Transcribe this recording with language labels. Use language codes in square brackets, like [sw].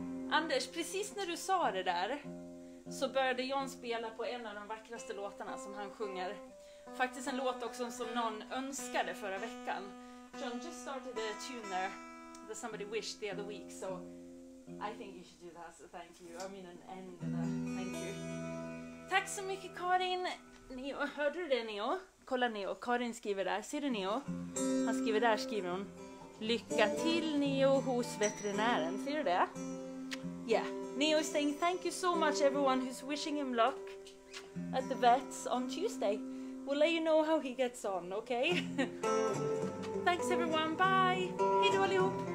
[sv] Anders, precis när du sa det där så började John spela på en av de vackraste låtarna som han sjunger. Faktiskt en låt också som någon önskade förra veckan. [en] John just started a tune there that somebody wished the other week, so I think you should do that, so thank you. I mean an end of that. Thank you. [sv] Tack så mycket [en] Karin. [sv] Neo, hörde du det Neo? Kolla Neo, Karin skriver där. Ser du Neo? Han skriver där, skriver hon. Lycka till Neo hos veterinären. Ser du det? Yeah. [en] Neo is saying thank you so much everyone who's wishing him luck at the vets on Tuesday. We'll let you know how he gets on, okay? Thanks everyone, bye! [sv] Hej då allihop!